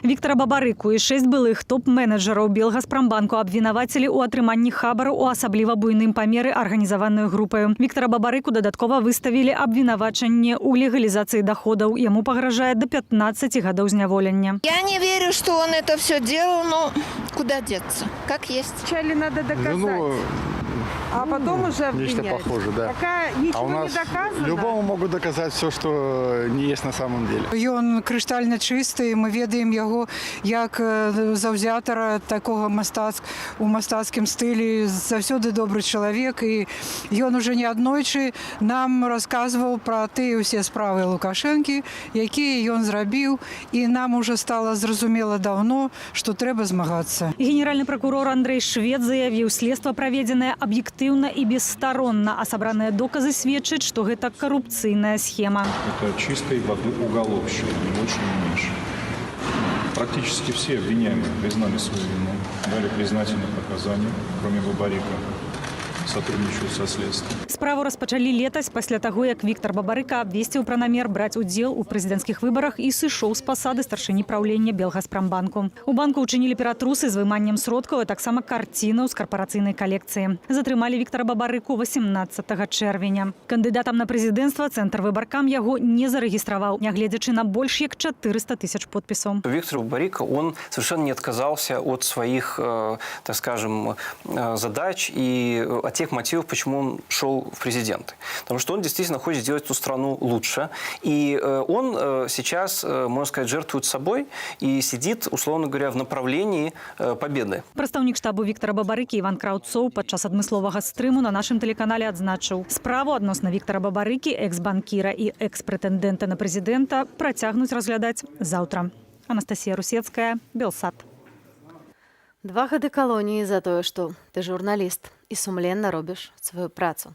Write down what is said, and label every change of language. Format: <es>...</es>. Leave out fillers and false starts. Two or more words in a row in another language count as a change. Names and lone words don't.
<be>Віктора Бабарыку і 6 былых топ-менеджераў Белгазпромбанку абвінавацілі ў атрыманні хабару ў асабліва буйным памеры арганізаваную групаю. Віктора Бабарыку дадаткова выставілі абвінавачанне ў легалізацыі доходаў. Яму пагражае до 15 гадоў зняволення.</be> <ru>Я не верю, что он это все делал, но куда деться? Как есть. Вначале надо доказать. А потом уже обвинять. Нечто похоже, да. Пока ничего у нас не доказано. Любому могут доказать все, что не есть на самом деле.</ru> <be>Ён крыштальна чисты, мы ведаем яго як заўзятара такого у мастацкім стылі, заўсёды добрый чалавек, і ён уже неаднойчы нам расказваў пра тыя ўсе справы Лукашэнкі, якія ён зрабіў, і нам уже стало зразумела даўно, што трэба змагацца. Генеральны прокурор Андрей Швед заявіў, следства праведзенае аб'ектыўна і бесстаронна, а сабраныя доказы сведчаць, што гэта карупцыйная схема.</be> <ru>Это чистой воды уголовщина, ни больше, ни меньше. Практически все обвиняемые признали свою вину, дали признательные показания, кроме Бабарыка. Сотрудничают со следствием.</ru> <be>Справу распачалі летась пасля таго, як Віктор Бабарыка абвесціў пра намер браць удзел у прэзідэнцкіх выбарах і сышоў з пасады старшыні праўлення Белгазпромбанку. У банку ўчынілі ператрусы з выманнем сродкаў, а таксама карцінаў з карпарацыйнай калекцыі. Затрымалі Віктора Бабарыку 18 чэрвеня. Кандыдатам на прэзідэнцтва цэнтр выбаркам яго не зарэгістраваў, нягледзячы на больш як 400 тысяч подпісаў.</be> <ru>Виктор Бабарыка, он совершенно не отказался от своих, так скажем, задач и от тех мотивов, почему он шел в президенты. Потому что он действительно хочет сделать эту страну лучше. И он сейчас, можно сказать, жертвует собой и сидит, условно говоря, в направлении победы.</ru> <be>Прадстаўнік штабу Віктора Бабарыкі Іван Краўцоў падчас адмысловага стрыму на нашым тэлеканале адзначыў, справу адносна Віктора Бабарыкі, экс-банкіра і экс-прэтэндэнта на прэзідэнта працягнуць разглядаць заўтра. Анастасія Русецкая, Белсат. 2 гады калоніі за тое, што ты журналіст і сумленна робіш сваю працу.</be>